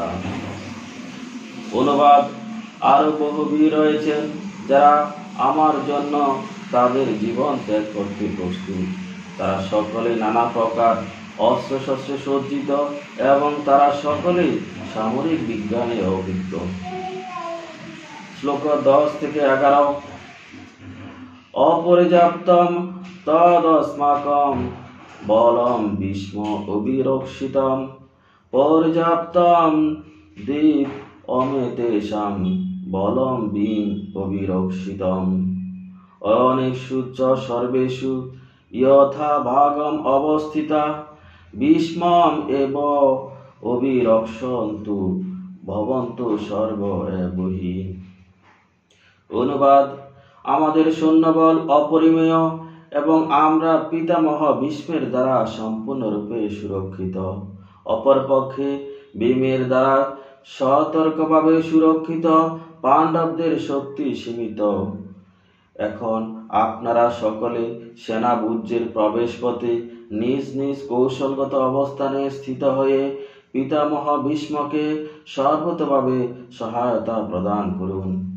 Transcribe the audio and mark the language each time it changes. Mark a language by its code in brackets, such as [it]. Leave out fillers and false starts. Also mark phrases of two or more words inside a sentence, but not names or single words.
[bn] অনুবাদ: আরো বহু বীর রয়েছেন যারা আমার জন্য তাদের জীবন ত্যাগ করতে প্রস্তুত। তারা সকলেই নানা প্রকার অস্ত্রশস্ত্রে সজ্জিত এবং তারা সকলেই সামরিক বিজ্ঞানে অভিজ্ঞ। [sa] শ্লোক 10-11 অপর্যাপ্তম তদস্মাকম বলম ভীষ্ম অবিরক্ষিতম পর্যাপ্তম দীপ অমেতেশাম বলম ভীম অবিরক্ষিতম অনেকষু চ সর্বেষু যথা ভাগম অবস্থিতা ভীষ্মম এব অবিরক্ষন্তু ভবন্তু সর্ব এবহি। [bn] অনুবাদ: আমাদের সৈন্যবল অপরিমেয় এবং আমরা পিতামহ ভীষ্মের দ্বারা সম্পূর্ণরূপে সুরক্ষিত। অপরপক্ষে ভীমের দ্বারা সতর্কভাবে সুরক্ষিত পাণ্ডবদের শক্তি সীমিত এখন আপনারা সকলে সেনাবুর্জের প্রবেশপথে নিজ নিজ কৌশলগত অবস্থানে স্থিত হয়ে পিতামহ ভীষ্মকে সর্বতভাবে সহায়তা প্রদান করুন।